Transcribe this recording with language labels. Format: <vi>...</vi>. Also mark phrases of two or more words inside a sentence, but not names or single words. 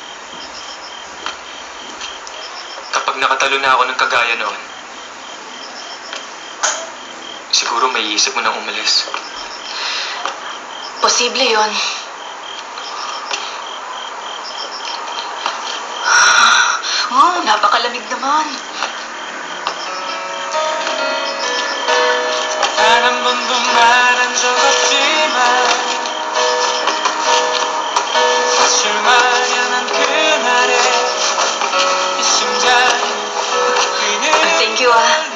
<tl>Kapag nakatalo na ako ng kagaya noon, siguro may isip mo nang umalis. Posible yun. Oh, napakalamig naman.</tl> <ko>단 한 번도 말한 적 없지만 사실 말야 난 그날의 이 심장이</ko> <en>Thank you, ah.</en>